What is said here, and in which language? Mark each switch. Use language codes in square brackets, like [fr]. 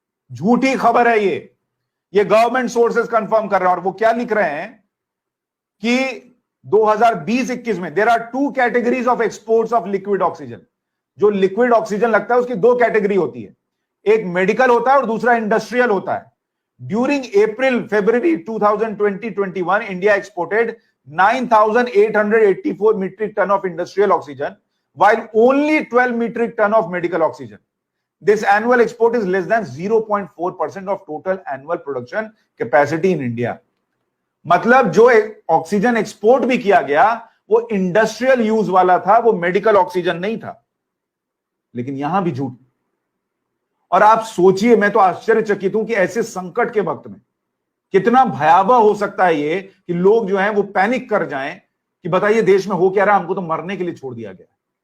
[hi] झूठी खबर है ये [en] government sources confirm [hi] कर रहे हैं। और वो क्या लिख रहे हैं [en] कि 2020-21 में there are 2 categories of exports of liquid oxygen. [hi] जो लिक्विड ऑक्सीजन लगता है उसकी 2 कैटेगरी होती है, एक मेडिकल होता है और दूसरा इंडस्ट्रियल होता है। [en] During April February 2020-21 India exported 9,884 metric ton of industrial oxygen, while only 12 metric ton of medical oxygen. This annual export is less than 0.4% of total annual production capacity in India. [hi] मतलब जो oxygen export भी किया गया वो industrial use वाला था, वो medical oxygen नहीं था। लेकिन यहां भी झूठ। और आप सोचिए, मैं तो आश्चर्यचकित हूं कि ऐसे संकट के वक्त में कितना भयावह हो सकता है ये कि लोग जो हैं वो पैनिक कर जाएं कि बताइए देश में हो क्या रहा, हमको तो मरने के लिए छोड़ दिया गया।